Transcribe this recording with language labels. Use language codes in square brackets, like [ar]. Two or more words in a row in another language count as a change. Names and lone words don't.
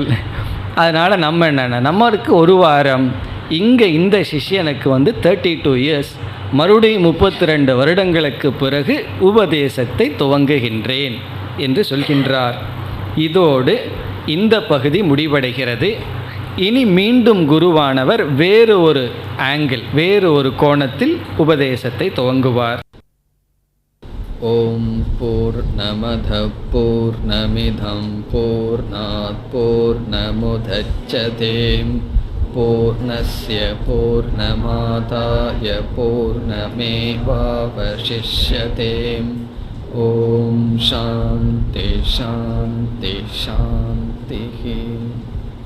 [ta] அதனால் நம்ம என்னென்ன, நம்மளுக்கு ஒரு வாரம், இங்கே இந்த சிஷ்யனுக்கு 32 இயர்ஸ், மறுபடியும் 32 வருடங்களுக்கு பிறகு உபதேசத்தை துவங்குகின்றேன் என்று சொல்கின்றார். இதோடு இந்த பகுதி முடிவடைகிறது. இனி மீண்டும் குருவானவர் வேறு ஒரு ஆங்கிள், வேறு ஒரு கோணத்தில் உபதேசத்தை துவங்குவார். [sa] ॐ पूर्णमदः पूर्णमिदं पूर्णात् पूर्णमुदच्यते पूर्णस्य पूर्णमादाय पूर्णमेवावशिष्यते. ॐ शान्तिः शान्तिः शान्तिः.